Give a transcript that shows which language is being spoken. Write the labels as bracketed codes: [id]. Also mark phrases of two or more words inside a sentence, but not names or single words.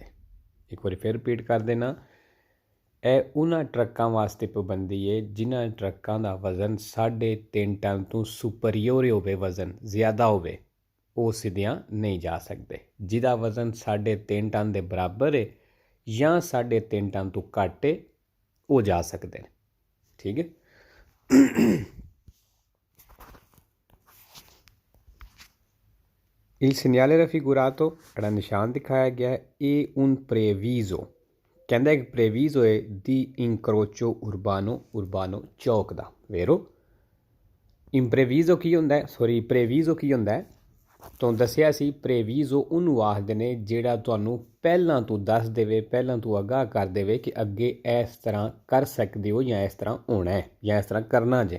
[pa] ਇੱਕ ਵਾਰ ਫਿਰ ਰਿਪੀਟ ਕਰ ਦੇਣਾ, ਏ ਉਹਨਾਂ ਟਰੱਕਾਂ ਵਾਸਤੇ ਪਾਬੰਦੀ ਹੈ ਜਿਹਨਾਂ ਟਰੱਕਾਂ ਕਾ ਵਜ਼ਨ 3.5 ਟਨ ਤੋਂ ਸੁਪੀਰੀਅਰ ਹੋਵੇ, ਵਜ਼ਨ ਜ਼ਿਆਦਾ ਹੋਵੇ ਵੋ ਸਿੱਧੀਆਂ ਨਹੀਂ ਜਾ ਸਕਦੇ। ਜਿਦਾ ਵਜ਼ਨ 3.5 ਟਨ ਕੇ ਬਰਾਬਰ ਹੈ ਯਾ 3.5 ਟਨ ਤੋਂ ਘੱਟ ਹੈ ਵੋ ਜਾ ਸਕਦੇ ਹੈਂ। ਠੀਕ ਹੈ। [it] Il segnale raffigurato, [pa] ਜਿਹੜਾ ਨਿਸ਼ਾਨ ਦਿਖਾਇਆ ਗਿਆ ਹੈ, ਇਹ [it] un previso [pa] ਕਹਿੰਦਾ ਇੱਕ previso ਹੈ [it] di incrocio urbano [pa] ਚੌਕ ਦਾ, vero? impreviso ਕੀ ਹੁੰਦਾ ਹੈ, ਸੌਰੀ previso ਕੀ ਹੁੰਦਾ ਹੈ? ਤੁਹਾਨੂੰ ਦੱਸਿਆ ਸੀ previso ਉਹਨੂੰ ਆਖਦੇ ਨੇ ਜਿਹੜਾ ਤੁਹਾਨੂੰ ਪਹਿਲਾਂ ਤੋਂ ਦੱਸ ਦੇਵੇ, ਪਹਿਲਾਂ ਤੋਂ ਆਗਾਹ ਕਰ ਦੇਵੇ ਕਿ ਅੱਗੇ ਇਸ ਤਰ੍ਹਾਂ ਕਰ ਸਕਦੇ ਹੋ ਜਾਂ ਇਸ ਤਰ੍ਹਾਂ ਹੋਣਾ ਹੈ ਜਾਂ ਇਸ ਤਰ੍ਹਾਂ ਕਰਨਾ ਜੇ।